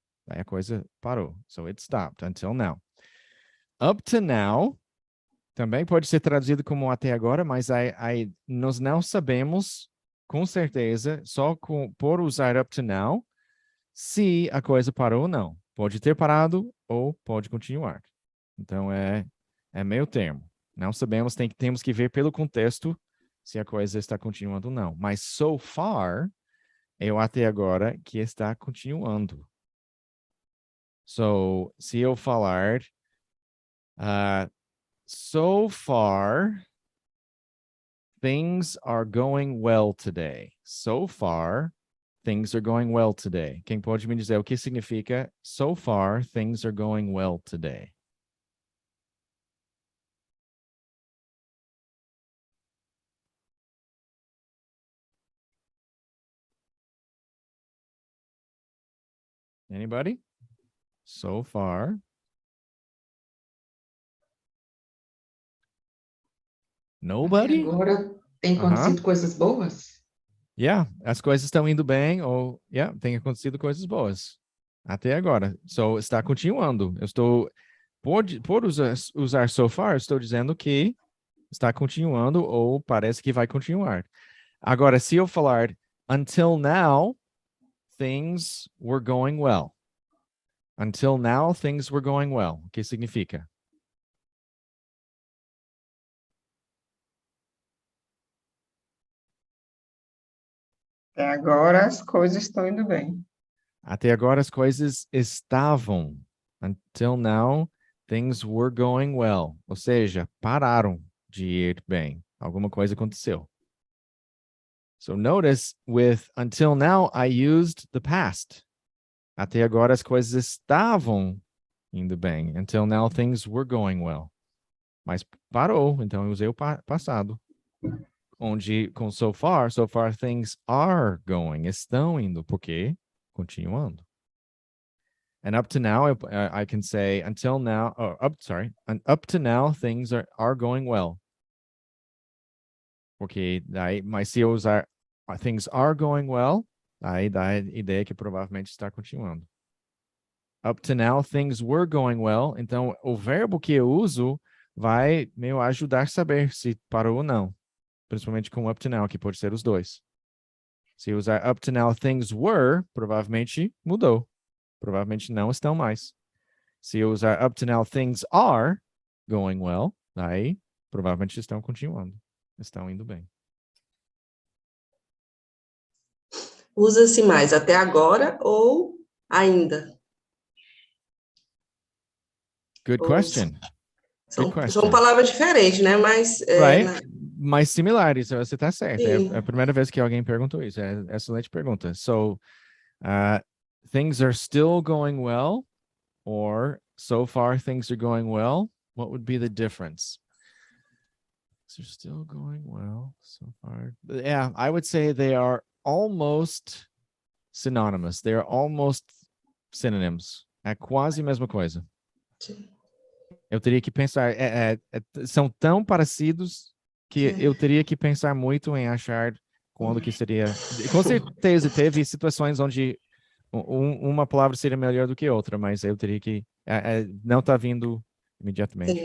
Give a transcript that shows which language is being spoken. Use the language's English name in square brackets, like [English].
[Portuguese] Aí a coisa parou. [English] So it stopped until now. [Portuguese] Up to now também pode ser traduzido como até agora, mas nós não sabemos com certeza, só por usar up to now, se a coisa parou ou não. Pode ter parado ou pode continuar. Então, é meio termo. Não sabemos, temos que ver pelo contexto se a coisa está continuando ou não. Mas so far, é o até agora que está continuando. [English] So, [Portuguese] se eu falar [English] so far, things are going well today. So far, things are going well today. [Portuguese] Quem pode me dizer o que significa [English] so far, things are going well today? Anybody? So far. Nobody? [Portuguese] Até agora tem acontecido coisas boas? [English] Yeah, [Portuguese] as coisas estão indo bem ou tem acontecido coisas boas. Até agora. So, está continuando. Eu estou por usar so far, estou dizendo que está continuando ou parece que vai continuar. Agora, se eu falar [English] until now, things were going well. Until now, things were going well. [Portuguese] O que significa? Até agora as coisas estão indo bem. Até agora as coisas estavam. [English] Until now, things were going well. [Portuguese] Ou seja, pararam de ir bem. Alguma coisa aconteceu. [English] So notice with until now, I used the past. [Portuguese] Até agora as coisas estavam indo bem. [English] Until now, things were going well. [Portuguese] Mas parou, então eu usei o passado. Onde com [English] so far things are going. [Portuguese] Estão indo, porque continuando. [English] And up to now, I can say until now, up to now, things are going well. [Portuguese] Porque daí, mas se eu usar [English] things are going well, [Portuguese] aí dá a ideia que provavelmente está continuando. [English] Up to now, things were going well. [Portuguese] Então, o verbo que eu uso vai me ajudar a saber se parou ou não. Principalmente com up to now, que pode ser os dois. Se eu usar [English] up to now, things were, [Portuguese] provavelmente mudou. Provavelmente não estão mais. Se eu usar [English] up to now, things are going well, [Portuguese] aí provavelmente estão continuando. Estão indo bem. Usa-se mais até agora ou ainda? [English] Good question. [Portuguese] São [English] question. [Portuguese] palavras diferentes, né? Mas [English] Right? [Portuguese] Mais similares, você está certo. Sim. É a primeira vez que alguém perguntou isso. É excelente pergunta. [English] So, things are still going well, or so far things are going well. What would be the difference? They're still going well so far. Yeah, I would say they are almost synonymous. They are almost synonyms. [Portuguese] É quase a mesma coisa. Sim. Eu teria que pensar, são tão parecidos que eu teria que pensar muito em achar quando que seria. Com certeza teve situações onde uma palavra seria melhor do que outra, mas eu teria que não está vindo imediatamente.